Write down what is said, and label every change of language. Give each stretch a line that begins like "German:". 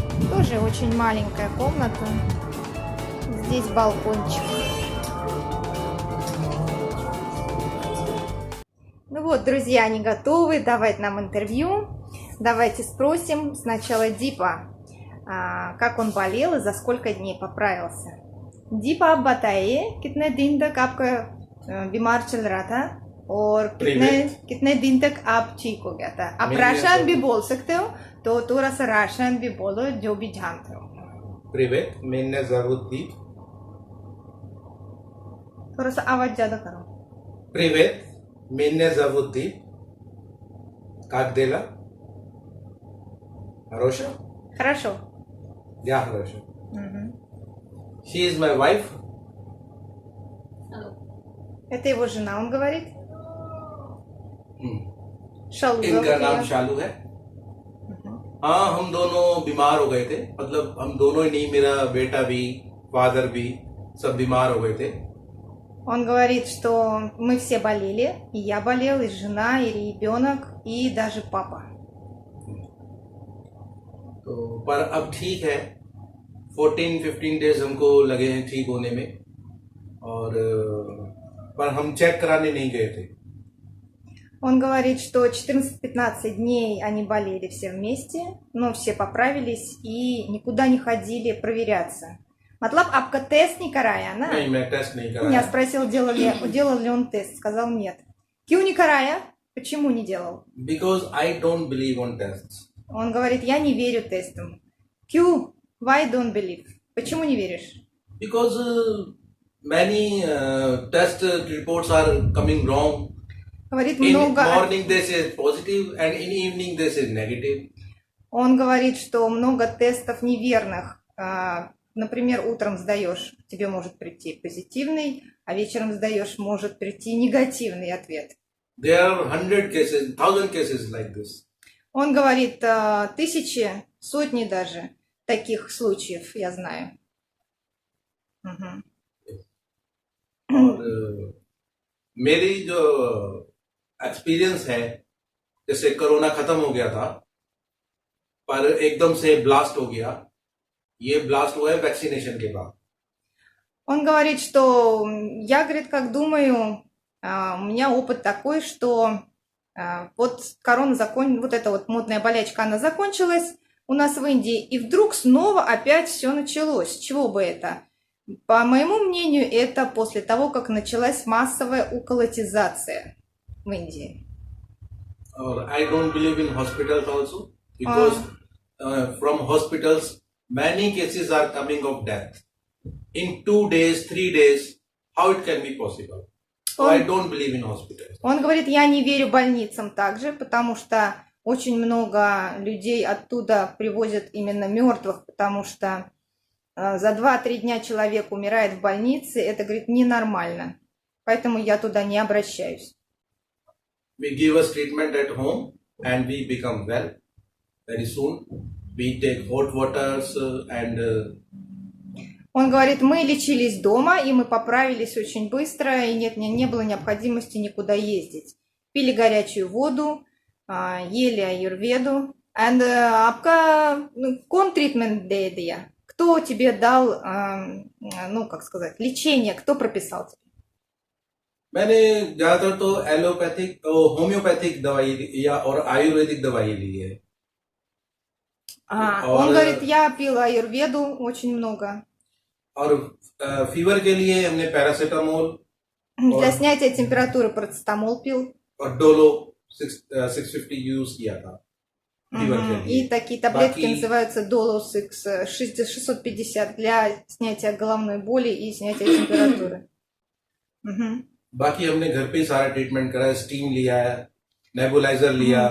Russian: Тоже очень маленькая комната. Здесь балкончик. Ну вот, друзья, они готовы давать нам интервью. Давайте спросим сначала Дипа, как он болел и за сколько дней поправился.
Hindi: Дипа, आप बताइए कितने दिन तक आपका बीमार चल रहा था और कितने दिन तक आप ठीक हो गया था? आप राशन भी बोल सकते हो, तो थोड़ा सा राशन भी बोलो जो भी जानते हो.
Russian: Привет, меня зовут Дип.
Hindi: थोड़ा सा आवाज ज्यादा करो.
Russian: Привет, меня зовут Дип. Как дела? Хорошо? Хорошо. Я хорошо.
English: She is my wife.
Russian: Это его жена, он говорит.
Hindi: शालू. इनका नाम शालू है. हाँ, हम दोनों बीमार हो गए थे. मतलब हम दोनों ही नहीं, मेरा बेटा भी, फादर भी, सब बीमार हो गए थे.
Russian: Он говорит, что мы все болели, и я болел, и жена, и ребенок, и даже папа.
Hindi: तो पर अब ठीक है. 14-15 डेज हमको लगे हैं ठीक होने में. और पर हम चेक कराने नहीं गए थे.
Russian: Он говорит, что 14-15 дней они болели все вместе, но все поправились и никуда не ходили проверяться.
Hindi: Матлаб, आपка тест не карая, на? नहीं, मैं टेस्ट नहीं कराया.
Russian: Я спросил, делал ли он тест, сказал нет.
Hindi: Кью не карая?
Russian: Почему не делал?
English: Because I don't believe on tests.
Russian: Он говорит, я не верю тестам.
Hindi: Кью?
English: Why don't believe?
Russian: Почему не веришь?
English: Because many test reports are coming wrong.
Russian: Говорит,
English: In
Russian: много...
English: morning they say positive and in evening they say negative.
Russian: Он говорит, что много тестов неверных. Например, утром сдаешь, тебе может прийти позитивный, а вечером сдаешь, может прийти негативный ответ.
English: There are 100 cases, 1000 cases like this.
Russian: Он говорит, тысячи, сотни даже таких случаев я знаю.
Hindi: और मेरी जो experience है, जैसे corona खत्म हो गया था पर एकदम से ब्लास्ट हो गया. ये ब्लास्ट हुआ है वैक्सीनेशन के बाद.
Russian: Он говорит, что я, говорит, как думаю, у меня опыт такой, что вот корона вот эта вот модная болячка, она закончилась, у нас в Индии, и вдруг снова опять все началось. С чего бы это? По моему мнению, это после того, как началась массовая уколотизация в Индии.
English: Or I don't believe in hospitals also because from hospitals many cases are coming of death in 2 days, 3 days. How it can be possible? So I don't believe in hospitals.
Russian: Он говорит, я не верю больницам также, потому что очень много людей оттуда привозят именно мертвых, потому что за 2-3 дня человек умирает в больнице, это, говорит, ненормально. Поэтому я туда не обращаюсь.
English: We give us treatment at home and we become well very soon. We take hot waters and
Russian: Он говорит, мы лечились дома, и мы поправились очень быстро, и не было необходимости никуда ездить. Пили горячую воду, ели аюрведу.
Hindi: And आपका कौन treatment दे दिया?
Russian: Кто тебе дал, ну, как сказать, лечение, кто прописал тебе?
Hindi: मैंने ज्यादातर तो allopathic homeopathic दवाई या और आयुर्वेदिक दवाई ली है.
Russian: Он говорит, я пил аюрведу очень много.
Hindi: और फीवर के लिए हमने पैरासीटामोल
Russian: Для снятия температуры парацетамол пил.
Hindi: और डोलो 650 यूज किया था फीवर के लिए.
Russian: И такие таблетки называются Dolosix 650 для снятия головной боли и снятия температуры.
Hindi: बाकी हमने घर पे ही सारा ट्रीटमेंट करा है. स्टीम लिया है, नेबुलाइजर लिया,